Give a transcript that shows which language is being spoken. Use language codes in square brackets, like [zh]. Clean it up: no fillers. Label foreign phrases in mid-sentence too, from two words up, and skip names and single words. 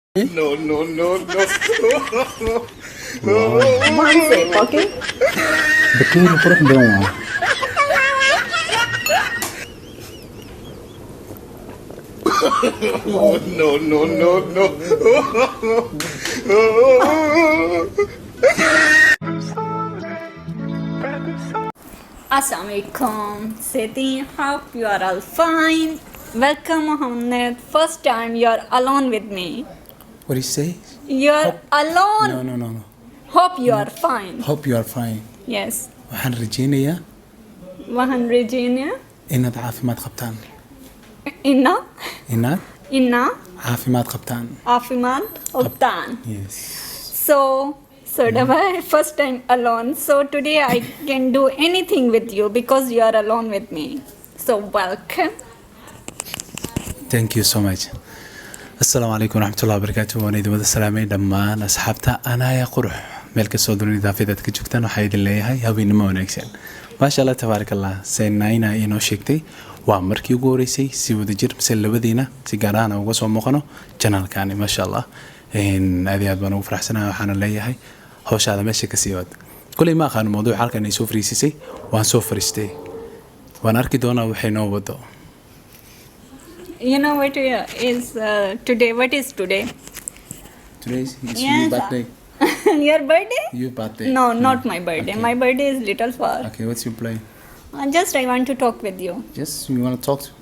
[en] No, no, no, no. One sec, okay? [id] Betul kurang doang. [en] No, no, no, no. Assalamualaikum. Seti, hope you are all fine. Welcome, Mohammed. First time you are alone with me. What do you say? You're alone. No. Hope you are fine. Hope you are fine. Yes. [so] waxaan rajeynayaa Waxaan rajeynayaa inaad caafimaad qabtaan. Inna Caafimaad qabtaan. caafimaad qabtaan. [en] Yes. So Dava, first time alone. So today I can do anything with you because you are alone with me. So welcome. Thank you so much. [ar] السلام عليكم ورحمة الله وبركاته. [so] Waan idin wada salaamay dhammaan asxaabta anaya qurux meel ka soo dunida daafidad ka joogtaan waxaa idin leeyahay habeenimo wanaagsan. [ar] ما شاء الله تبارك الله. [so] Saynayna inoo sheegtay waa markii ugu horeysay si wada jir mise labadiina si gaar ah uga soo muuqano channelkaani [ar] ما شاء الله. [so] aad iyo aad baan ugu faraxsanahay waxaan leeyahay hawshaada meesha ka sii wad. kulli ma aqaan mowduuc halkan ay soo fariisisay waan soo fariistay. waan arki doonaa waxay noo wado. [en] You know what is today? What is today? Today is Yes. your birthday. Your birthday? Your birthday. No, not my birthday. Okay. My birthday is little far. Okay, what's your plan? Just I want to talk with you. Just you want to talk to?